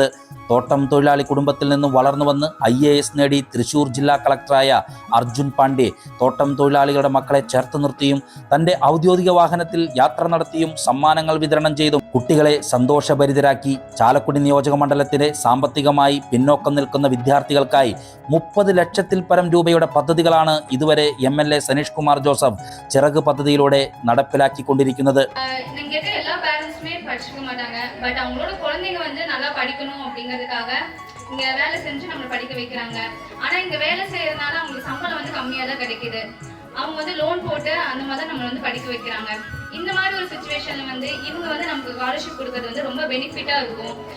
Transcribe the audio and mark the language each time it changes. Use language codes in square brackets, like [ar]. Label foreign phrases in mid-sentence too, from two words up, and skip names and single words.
[ml] തോട്ടം തൊഴിലാളി കുടുംബത്തിൽ നിന്നും വളർന്നു വന്ന് IAS നേടി തൃശൂർ ജില്ലാ കളക്ടറായ അർജുൻ പാണ്ഡ്യ തോട്ടം തൊഴിലാളികളുടെ മക്കളെ ചേർത്ത് നിർത്തിയും തൻ്റെ ഔദ്യോഗിക വാഹനത്തിൽ യാത്ര നടത്തിയും സമ്മാനങ്ങൾ വിതരണം ചെയ്തും കുട്ടികളെ സന്തോഷഭരിതരാക്കി. ചാലക്കുടി നിയോജക മണ്ഡലത്തിലെ സാമ്പത്തികമായി പിന്നോക്കം നിൽക്കുന്ന വിദ്യാർത്ഥികൾക്കായി 30 ലക്ഷത്തിൽ പരം രൂപയുടെ പദ്ധതികളാണ് ഇതുവരെ MLA സനീഷ് കുമാർ ജോസഫ് ചിറക് പദ്ധതിയിലൂടെ നടപ്പിലാക്കിക്കൊണ്ടിരിക്കുന്നത്. [ta] இங்க எல்லா பேரண்ட்ஸுமே படிச்சுக்க மாட்டாங்க. பட் அவங்களோட குழந்தைங்க வந்து நல்லா படிக்கணும் அப்படிங்கிறதுக்காக இங்க வேலை செஞ்சு நம்மளை படிக்க வைக்கிறாங்க. ஆனா இங்க வேலை செய்யறதுனால அவங்களுக்கு சம்பளம் வந்து கம்மியா தான் கிடைக்குது. அவங்க வந்து லோன் போட்டு அந்த மாதிரி நம்மளை வந்து படிக்க வைக்கிறாங்க. இந்த மாதிரி ஒரு சிச்சுவேஷன்ல வந்து இவங்க வந்து நமக்கு ஸ்காலர்ஷிப் கொடுக்கறது வந்து ரொம்ப பெனிஃபிட்டா இருக்கும்.